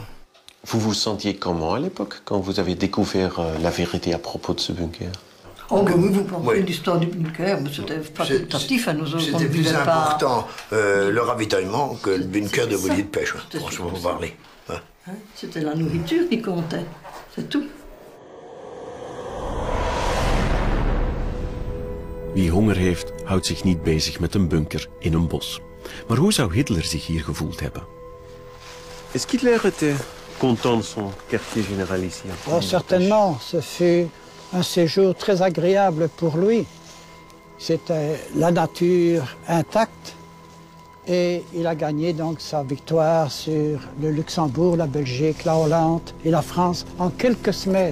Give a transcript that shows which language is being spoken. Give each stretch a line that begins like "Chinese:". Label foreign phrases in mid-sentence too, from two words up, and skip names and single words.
French: Vous vous sentiez comment à l'époque, quand vous avez découvert la vérité à propos de ce bunker? Oh, oui, vous pensez l'histoire du bunker, mais c'était facultatif à nous autres. C'était plus important le ravitaillement que le bunker de Bouilly-de-Pêche, franchement, pour parler. Ouais. Hein? C'était la nourriture qui comptait, c'est tout.
Dutch: Wie honger heeft, houdt zich niet bezig met een bunker in een bos. Maar hoe zou Hitler zich hier gevoeld hebben?
French: Est-ce qu'Hitler était content de son quartier général ici? Oh, certainement, ce fut un séjour très agréable pour lui. C'était la nature intacte et il a gagné donc sa victoire sur le Luxembourg, la Belgique, la Hollande et la France en quelques semaines.